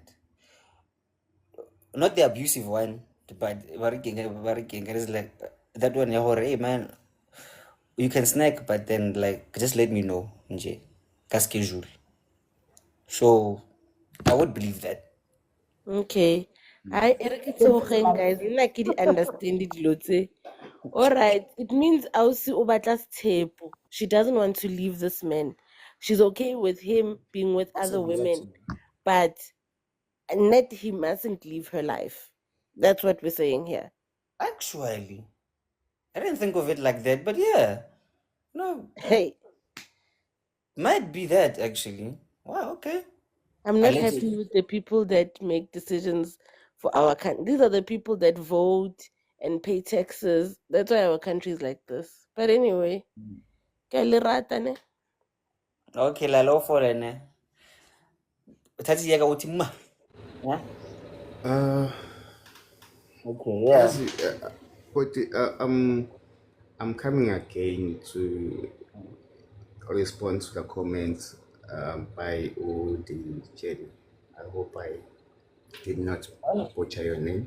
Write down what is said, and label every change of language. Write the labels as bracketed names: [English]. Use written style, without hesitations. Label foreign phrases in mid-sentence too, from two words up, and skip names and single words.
[English] Not the abusive one, but working is like that one. Hey man, you can snack, but then like just let me know, nje, schedule. So I would believe that. Okay. I guys, [Southern Sotho] nna ke di understand dilo tse. [English] All right, it means [Southern Sotho] Ausi o batla tshepo. [English] She doesn't want to leave this man. She's okay with him being with other women, but net he mustn't leave her life. That's what we're saying here. Actually, I didn't think of it like that, but yeah, no, Hey, might be that actually. Wow, okay. I'm not happy with the people that make decisions for our country. These are the people that vote and pay taxes. That's why our country is like this. But anyway, [Southern Sotho] ke a le rata ne? Okay, lalo for ne. Uthathi yeka uthi ma. [English] Yeah? Okay, yeah. As but I'm coming again to respond to the comments by Odi Jenny. I hope I did not butcher your name.